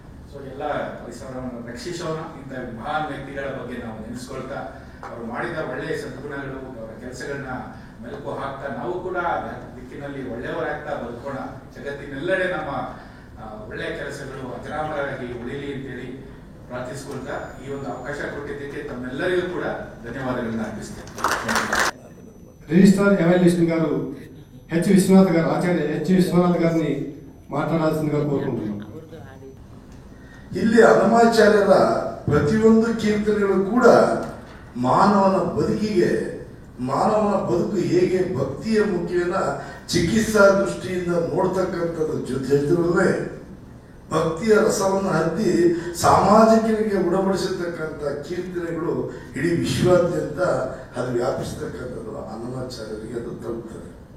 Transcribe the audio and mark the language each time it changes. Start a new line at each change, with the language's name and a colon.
Kannada: So ಎಲ್ಲ ಪರಿಸರವನ್ನು ರಕ್ಷಿಸೋಣ. ಇಂಥ ಮಹಾನ್ ವ್ಯಕ್ತಿಗಳ ಬಗ್ಗೆ ನಾವು ನೆನೆಸ್ಕೊಳ್ತಾ, ಅವರು ಮಾಡಿದ ಒಳ್ಳೆಯ ಸದ್ಗುಣಗಳು, ಅವರ ಕೆಲಸಗಳನ್ನ ಮೆಲುಕು ಹಾಕ್ತಾ, ನಾವು ಕೂಡ ದಿಕ್ಕಿನಲ್ಲಿ ಒಳ್ಳೆಯವರಾಗ್ತಾ ಬದುಕೋಣ. ಜಗತ್ತಿನೆಲ್ಲೆಡೆ ನಮ್ಮ ಒಳ್ಳೆಯ ಕೆಲಸಗಳು ಅಜರಾಮರಾಗಿ ಉಳಿಲಿ ಅಂತೇಳಿ ಪ್ರಾರ್ಥಿಸ್ಕೊಳ್ತಾ, ಈ ಒಂದು ಅವಕಾಶ ಕೊಟ್ಟಿದ್ದಕ್ಕೆ ತಮ್ಮೆಲ್ಲರಿಗೂ ಕೂಡ ಧನ್ಯವಾದಗಳನ್ನ ಅರ್ಪಿಸ್ತೇನೆ.
Telugu: ರಿಜಿಸ್ಟ್ರಾರ್ ఎవాల్యుయేషన్ గారు హెచ్ విశ్వనాథ్ గారు, ఆచార్య హెచ్ విశ్వనాథ్ గారిని మాట్లాడాల్సిందిగా కోరుకుంటున్నాం.
Kannada: ಇಲ್ಲಿ ಅನ್ನಮಾಚಾರ್ಯರ ಪ್ರತಿಯೊಂದು ಕೀರ್ತನೆಗಳು ಕೂಡ ಮಾನವನ ಬದುಕಿಗೆ, ಮಾನವನ ಬದುಕು ಹೇಗೆ ಭಕ್ತಿಯ ಮುಖೇನ ಚಿಕಿತ್ಸಾ ದೃಷ್ಟಿಯಿಂದ ನೋಡ್ತಕ್ಕಂಥದ್ದು ಜೊತೆಗೆ ಭಕ್ತಿಯ ರಸವನ್ನು ಹತ್ತಿ ಸಾಮಾಜಿಕರಿಗೆ ಉಡಬಡಿಸತಕ್ಕಂಥ ಕೀರ್ತನೆಗಳು ಇಡೀ ವಿಶ್ವಾದ್ಯಂತ ಅದು ವ್ಯಾಪಿಸತಕ್ಕಂಥದ್ದು ಅನ್ನಮಾಚಾರ್ಯರಿಗೆ ಅದು ತಲುಪ್ತದೆ.